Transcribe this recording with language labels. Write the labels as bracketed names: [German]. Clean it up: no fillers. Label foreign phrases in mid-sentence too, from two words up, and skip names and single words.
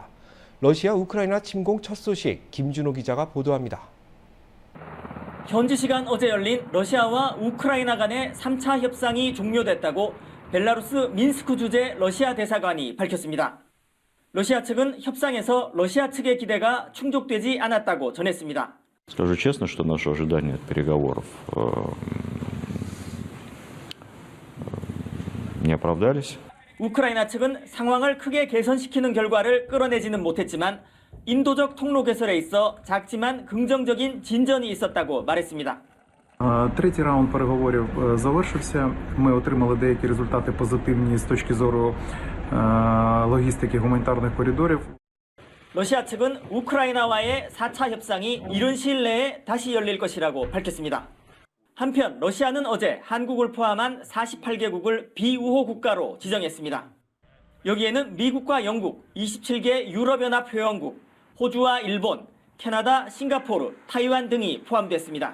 [Korean] 러시아 우크라이나 침공 첫 소식 김준호 기자가 보도합니다. 현지 시간 어제 열린 러시아와 우크라이나 간의 3차 협상이 종료됐다고 벨라루스 민스크 주재 러시아 대사관이 밝혔습니다. 러시아 측은 협상에서 러시아 측의 기대가 충족되지 않았다고 전했습니다. [Russian] Скажу честно, что наши ожидания от переговоров не оправдались. [Korean] 우크라이나 측은 상황을 크게 개선시키는 결과를 끌어내지는 못했지만 인도적 통로 개설에 있어 작지만 긍정적인 진전이 있었다고 말했습니다. [Ukrainian] Третій раунд переговорів завершився. Ми отримали деякі результати позитивні з точки зору логістики гуманітарних коридорів. [Korean] 러시아 측은 우크라이나와의 4차 협상이 이른 시일 내에 다시 열릴 것이라고 밝혔습니다. 한편 러시아는 어제 한국을 포함한 48개국을 비우호 국가로 지정했습니다. 여기에는 미국과 영국, 27개 유럽연합 회원국, 호주와 일본, 캐나다, 싱가포르, 타이완 등이 포함됐습니다.